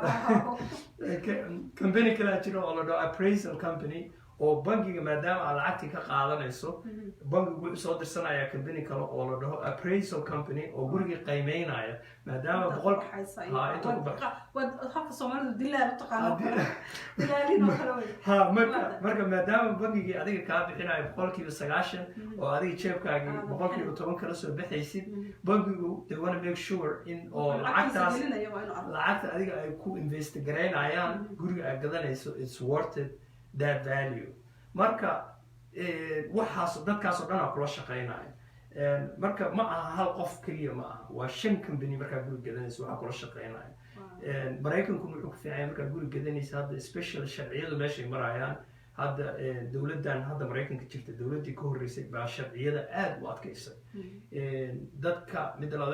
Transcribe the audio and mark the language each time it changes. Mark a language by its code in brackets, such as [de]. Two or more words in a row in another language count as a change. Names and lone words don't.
[so] la dhaho [en] appraisal company [so] oo bangiga maadaama aad lacagtii ka qaadanayso bangigu wuxuu soo dirsanaya company kale oo la dhaho [en] appraisal company [so] oo gurigii qiimeynaya maadaama marka maadaama bangigii adiga kaa bixinayo 9% oo adiga jeebkaagii 10% kala soo baxaysid bangigu [en] they want to make sure [so] in oo lacagta adiga ay ku invest gareynayaan guriga aad gadanayso [en] it's worth it that value [so] marka waxaas dadkaas oo dhan kula shaqeynaya marka ma aha hal qof kaliya ma aha waa 5 company marka guri gadanayso waxa kula shaqeynaya Mareykanku wuxuu ku fiican marka guri gadanayso hadda special sharciyadu meeshay marayaan hadda dawladdan hadda Mareykanka jirta dawladdii ka horeysay baa sharciyada aad u adkaysay dadka mid la